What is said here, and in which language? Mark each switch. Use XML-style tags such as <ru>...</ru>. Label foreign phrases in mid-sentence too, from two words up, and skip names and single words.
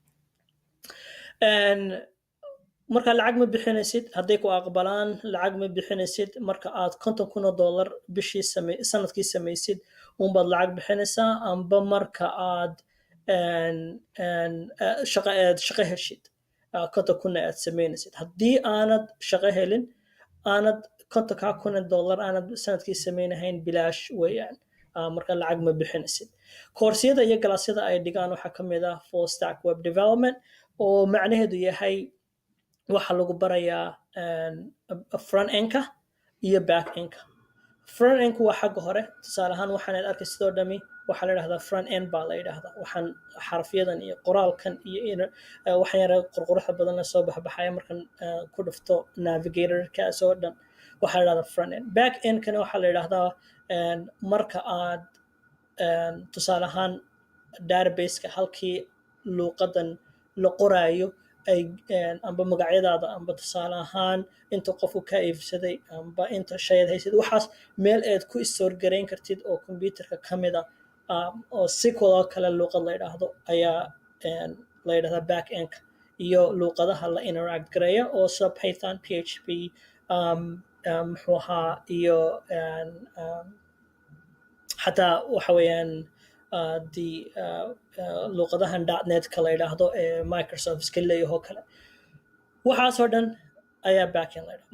<so>Marka lacag ma bixinaysid hadday ku aqbalaan lacag ma bixinaysid marka aad $50,000 bishii sanadkii samaysid unbaad lacag bixinaysaa amba marka aad shaqo heshid $50,000 aad samaynaysid. Haddii aanad shaqo helin aanad $50,000 aanad sanadkii samaynahayn bilaash weeyaan. Marka lacag ma bixinaysid. Koorsiyada iyo galaasyada ay dhigaan waxaa ka mid ah</so> <en>full stack web development</en> <so>oo macnaheedu yahay waxa lagu barayaa</so> <en>front end-ka</en> <so>iyo</so> <en>back end-ka. Front end-ku</en> <so>waa xagga hore tusaale ahaan waxaan arkay sidoo dhami waxaa la yidhahdaa</so> <en>front end</en> <so>baa la yidhahdaa. Waxaan xarafyadan iyo qoraalkan iyo waxaan yara qurquruxda badan la soo baxaya markan ku dhufto navigator-ka soo dhan waxaa la yidhahdaa</so> <en>front end. Back end-kana</en> <so>waxaa la yidhahdaa marka aad tusaale ahaan database-ka halkii luuqadan la qoraayo ay amba magacyadaada amba tusaale ahaan inta qof uu ka iibsaday amba inta shayad haysid waxaas meel aad ku store garayn kartid oo computerka ka mid ah oo SQL oo kale luuqad la yidhaahdo ayaa la yidhahdaa</so> <en>back end</en> <so>iyo luuqadaha la interact gareeya oo sida Python, PHP muxuu ahaa iyo xataa waxa weeyaan luuqadahan .NET-ka la yidhaahdo ee Microsoft iska leeyaho kale waxaasoo dhan ayaa backend la yidhahdo.</so>